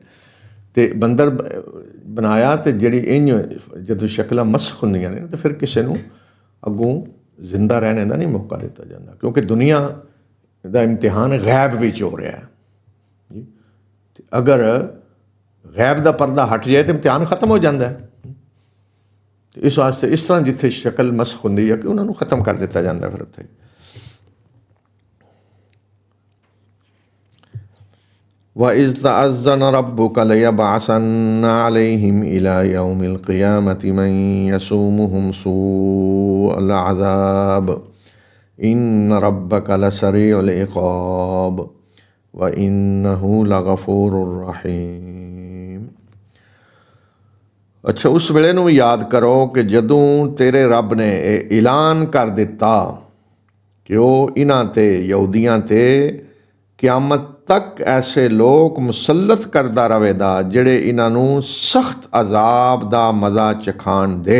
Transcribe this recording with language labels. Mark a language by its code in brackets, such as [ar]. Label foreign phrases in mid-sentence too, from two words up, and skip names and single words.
[pa] ਤੇ ਬੰਦਰ ਬਣਾਇਆ, ਤੇ ਜਿਹੜੀ ਇੰਝ ਜਦੋਂ ਸ਼ਕਲਾਂ ਮਸਖ ਹੁੰਦੀਆਂ ਨੇ, ਤਾਂ ਫਿਰ ਕਿਸੇ ਨੂੰ ਅੱਗੋਂ ਜ਼ਿੰਦਾ ਰਹਿਣੇ ਦਾ ਨਹੀਂ ਮੌਕਾ ਦਿੱਤਾ ਜਾਂਦਾ, ਕਿਉਂਕਿ ਦੁਨੀਆ ਦਾ ਇਮਤਿਹਾਨ ਗੈਬ ਵਿੱਚ ਹੋ ਰਿਹਾ ਹੈ ਜੀ। ਤੇ ਅਗਰ ਗੈਬ ਦਾ ਪਰਦਾ ਹਟ ਜਾਏ ਤਾਂ ਇਮਤਿਹਾਨ ਖਤਮ ਹੋ ਜਾਂਦਾ ਹੈ। ਤੇ ਇਸ ਵਾਸਤੇ ਇਸ ਤਰ੍ਹਾਂ ਜਿੱਥੇ ਸ਼ਕਲ ਮਸਖ ਹੁੰਦੀ ਹੈ ਕਿ ਉਹਨਾਂ ਨੂੰ ਖਤਮ ਕਰ ਦਿੱਤਾ ਜਾਂਦਾ ਫਿਰ ਉੱਥੇ। [ar] وَإِذْ تَأَذَّنَ رَبُّكَ لَيَبْعَثَنَّ عَلَيْهِمْ إِلَى يَوْمِ الْقِيَامَةِ مَنْ يَسُومُهُمْ سُوءَ الْعَذَابِ إِنَّ رَبَّكَ لَسَرِيعُ الْعِقَابِ وَإِنَّهُ لَغَفُورٌ رَحِيمٌ۔ [pa] ਅੱਛਾ, ਉਸ ਵੇਲੇ ਨੂੰ ਵੀ ਯਾਦ ਕਰੋ ਕਿ ਜਦੋਂ ਤੇਰੇ ਰੱਬ ਨੇ ਇਹ ਐਲਾਨ ਕਰ ਦਿੱਤਾ ਕਿ ਉਹ ਇਹਨਾਂ 'ਤੇ, ਯਹੂਦੀਆਂ 'ਤੇ ਕਿਆਮਤ ਤੱਕ ਐਸੇ ਲੋਕ ਮੁਸੱਲਤ ਕਰਦਾ ਰਹੇਗਾ ਜਿਹੜੇ ਇਹਨਾਂ ਨੂੰ ਸਖਤ ਅਜ਼ਾਬ ਦਾ ਮਜ਼ਾ ਚਖਾਣ ਦੇ।